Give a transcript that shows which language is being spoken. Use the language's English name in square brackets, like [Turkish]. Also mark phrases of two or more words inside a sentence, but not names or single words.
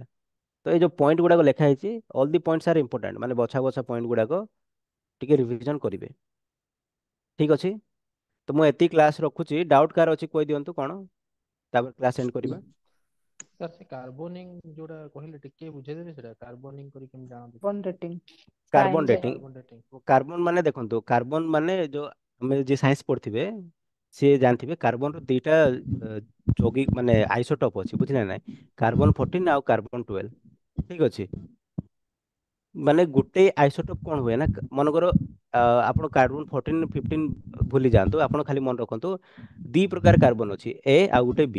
[Odia] ତ ଏଇ ଯୋଉ ପଏଣ୍ଟ ଗୁଡାକ ଲେଖା ହେଇଛି, [English] all the points are important. [Odia] ମାନେ ବଛା ବଛା ପଏଣ୍ଟ ଗୁଡାକ ଟିକେ ରିଭିଜନ କରିବେ। ଠିକ ଅଛି। ତ ମୁଁ ଏତିକି କ୍ଲାସ ରଖୁଛି। ଡାଉଟ କାହାର ଅଛି କହିଦିଅନ୍ତୁ କଣ, ତାପରେ [English] class end [Odia] କରିବା। ସାର୍ ସେ କାର୍ବୋନିଂ ଯୋଉଟା କହିଲେ ଟିକେ ବୁଝେଇଦେବେ, ସେଟା କାର୍ବୋନିଂ କରି କେମିତି ଜାଣନ୍ତି? [English] carbon dating [Odia] କାର୍ବନ ସାଇନ୍ସ ରେ ଡେଟିଂ। [English] carbon dating. [Odia] କାର୍ବନ ମାନେ ଦେଖନ୍ତୁ, କାର୍ବନ ମାନେ ଯୋଉ ଆମେ ଯିଏ ସାଇନ୍ସ ପଢିଥିବେ, ସିଏ ଜାଣିଥିବେ କାର୍ବନର ଦିଟା ଯୌଗି ମାନେ ଆଇସୋଟୋପ ଅଛି, ବୁଝିଲେ ନା ନାଇଁ? କାର୍ବନ 14 ଆଉ କାର୍ବନ 12। ଠିକ ଅଛି। ମାନେ ଗୋଟେ ଆଇସୋଟୋପ କଣ ହୁଏ ନା, ମନେକର ଆପଣ କାର୍ବନ 14 15 ଭୁଲି ଯାଆନ୍ତୁ, ଆପଣ ଖାଲି ମନେ ରଖନ୍ତୁ ଦି ପ୍ରକାର କାର୍ବନ ଅଛି, ଏ ଆଉ ଗୋଟେ ବି।